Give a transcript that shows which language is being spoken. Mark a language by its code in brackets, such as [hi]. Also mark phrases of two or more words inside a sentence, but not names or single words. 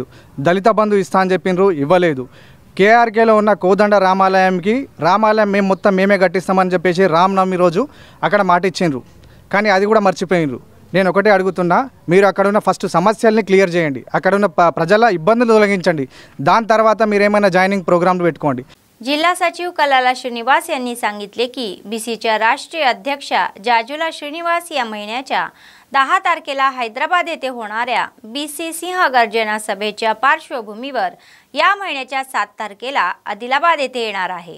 [te] దళిత బంధు ఇస్తా అని చెప్పిండ్రు, ఇవ్వలేదు. కేఆర్కేలో ఉన్న కోదండ రామాలయం మేము మొత్తం మేమే కట్టిస్తామని చెప్పేసి రామనవమి రోజు అక్కడ మాట ఇచ్చిండ్రు, కానీ అది కూడా మర్చిపోయినరు. నేను ఒకటే అడుగుతున్నా, మీరు అక్కడున్న ఫస్ట్ సమస్యల్ని క్లియర్ చేయండి, అక్కడున్న ప్రజల ఇబ్బందులు తొలగించండి, దాని తర్వాత మీరేమైనా [en] joining program [te] పెట్టుకోండి. [mr] जिल्हा सचिव कलाला श्रीनिवास यांनी सांगितले की बीसीच्या राष्ट्रीय अध्यक्षा जाजुला श्रीनिवास या महिन्याच्या 10 तारखेला हैदराबाद येथे होणाऱ्या बीसी सिंह गर्जना सभेच्या पार्श्वभूमीवर या महिन्याच्या 7 तारखेला आदिलाबाद येथे येणार आहे.